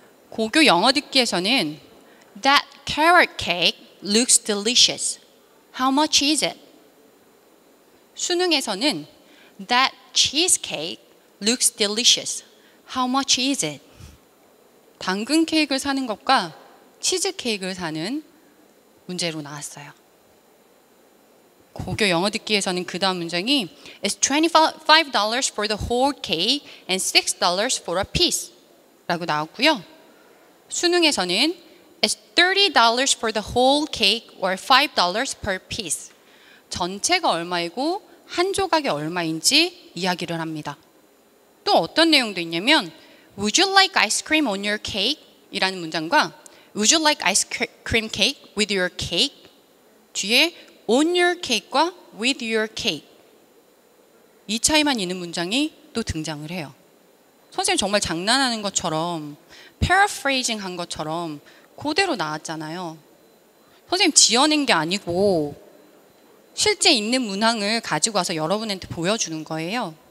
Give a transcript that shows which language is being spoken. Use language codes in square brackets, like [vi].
[ko] 고교 영어 듣기에서는 [en] That carrot cake looks delicious. How much is it? [ko] 수능에서는 [en] That cheesecake looks delicious. How much is it? [ko] 당근 케이크를 사는 것과 치즈 케이크를 사는 문제로 나왔어요. 고교 영어 듣기에서는 그 다음 문장이 [en] It's $25 for the whole cake and $6 for a piece [ko] 라고 나왔고요. 수능에서는 [en] It's $30 for the whole cake or $5 per piece. [ko] 전체가 얼마이고 한 조각이 얼마인지 이야기를 합니다. 또 어떤 내용도 있냐면 [en] Would you like ice cream on your cake? [ko] 이라는 문장과 [en] Would you like ice cream cake with your cake? [ko] 뒤에 [en] on your cake [ko] 과 [en] with your cake [ko] 이 차이만 있는 문장이 또 등장을 해요. 선생님 정말 장난하는 것처럼 paraphrasing 한 것처럼 그대로 나왔잖아요. 선생님 지어낸 게 아니고 실제 있는 문항을 가지고 와서 여러분한테 보여주는 거예요.